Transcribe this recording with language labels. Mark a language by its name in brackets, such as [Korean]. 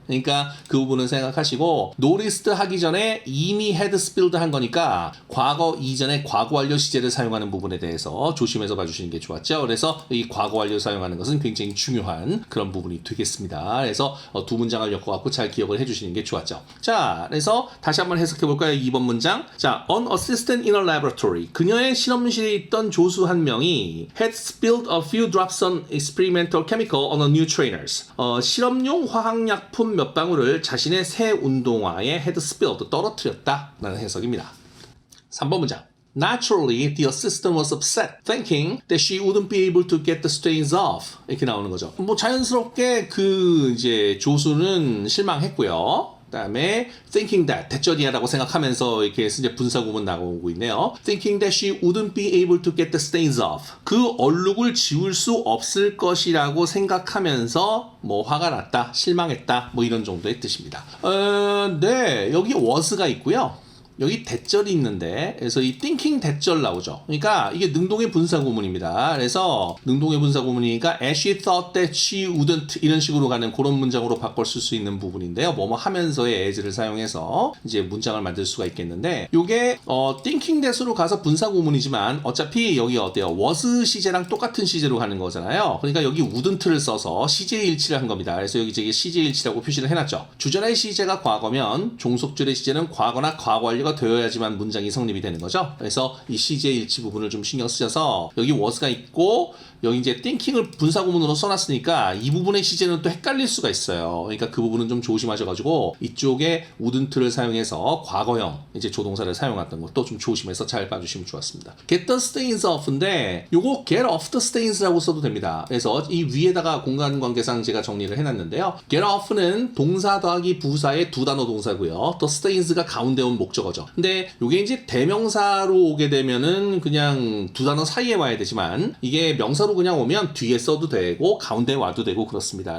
[Korean] 그러니까 그 부분은 생각하시고 노리스트 하기 전에 이미 헤드 스필드 한 거니까 과거 이전에 과거 완료 시제를 사용하는 부분에 대해서 조심해서 봐주시는 게 좋았죠. 그래서 이 과거 완료 사용하는 것은 굉장히 중요한 그런 부분이 되겠습니다. 그래서 두 문장을 엮어갖고 잘 기억을 해주시는 게 좋았죠. 자, 그래서 다시 한번 해석해 볼까요? 2번 문장. 자, [English] 자, an assistant in a laboratory. [Korean] 그녀의 실험실에 있던 조수 한 명이 [English] had spilled a few drops on experimental chemical on a new trainers. [Korean] 실험용 화학약품 몇 방울을 자신의 새 운동화에 [English] had spilled, [Korean] 떨어뜨렸다 라는 해석입니다. 3번 문장. [English] Naturally, the assistant was upset, thinking that she wouldn't be able to get the stains off. [Korean] 이렇게 나오는 거죠. 뭐 자연스럽게 그 이제 조수는 실망했고요. 그다음에 [English] thinking that [Korean] 대절이야라고 생각하면서 이렇게 이제 분사구문 나오고 있네요. [English] Thinking that she wouldn't be able to get the stains off. [Korean] 그 얼룩을 지울 수 없을 것이라고 생각하면서 뭐 화가 났다, 실망했다, 뭐 이런 정도의 뜻입니다. 네, 여기 was가 있고요. 여기 대절이 있는데, 그래서 이 thinking 대절 나오죠. 그러니까 이게 능동의 분사구문입니다. 그래서 능동의 분사구문이니까 [English] as she thought that she wouldn't [Korean] 이런 식으로 가는 그런 문장으로 바꿔 쓸 수 있는 부분인데요. 뭐뭐 하면서의 as를 사용해서 이제 문장을 만들 수가 있겠는데, 요게 [English] thinking that [Korean] 으로 가서 분사구문이지만 어차피 여기 어때요? was 시제랑 똑같은 시제로 가는 거잖아요. 그러니까 여기 wouldn't를 써서 시제 일치를 한 겁니다. 그래서 여기 저기 시제 일치라고 표시를 해놨죠. 주절의 시제가 과거면 종속절의 시제는 과거나 과거 완료가 되어야지만 문장이 성립이 되는 거죠. 그래서 이 시제 일치 부분을 좀 신경 쓰셔서 여기 was가 있고 여기 이제 thinking을 분사구문으로 써놨으니까 이 부분의 시제는 또 헷갈릴 수가 있어요. 그러니까 그 부분은 좀 조심하셔가지고 이쪽에 wouldn't를 사용해서 과거형 이제 조동사를 사용했던 것도 좀 조심해서 잘 봐주시면 좋았습니다. [English] get the stains off인데 요거 get off the stains라고 [Korean] 써도 됩니다. 그래서 이 위에다가 공간관계상 제가 정리를 해놨는데요. get off는 동사 더하기 부사의 두 단어 동사고요. 또 stains가 가운데 온 목적어죠. 근데 요게 이제 대명사로 오게 되면은 그냥 두 단어 사이에 와야 되지만 이게 명사로 그냥 오면 뒤에 써도 되고 가운데 와도 되고 그렇습니다.